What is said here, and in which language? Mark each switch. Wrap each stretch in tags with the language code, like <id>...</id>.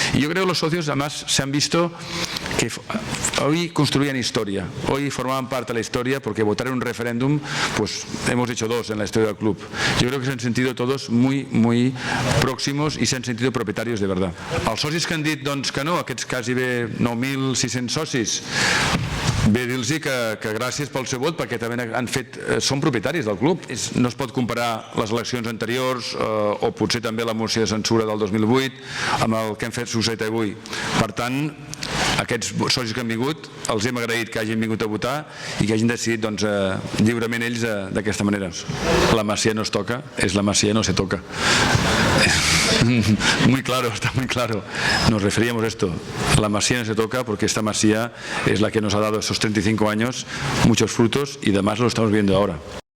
<es>Y yo creo que los socios además se han visto que hoy construían historia, hoy formaban parte de la historia porque votar en un referéndum, pues hemos hecho 2 en la historia del club. Yo creo que se han sentido todos muy próximos y se han sentido propietarios de verdad.</es> <ca>Els socis que han dit doncs, que no, aquests quasi bé 9.600 socis, bé dir-los que gràcies pel seu vot perquè també són propietaris del club. No es pot comparar les eleccions anteriors o potser també la moció de censura del 2008 amb el que hem fet succeït avui. Per tant, aquests socis que han vingut, els hem agraït que hagin vingut a votar i que hagin decidit lliurement ells d'aquesta manera.</ca> <es>La Masía no es toca, es la Masía no se toca. Muy claro, está muy claro. Nos referíamos a esto. La Masía no se toca porque esta Masía es la que nos ha dado esos 35 años muchos frutos y además lo estamos viendo ahora.</es>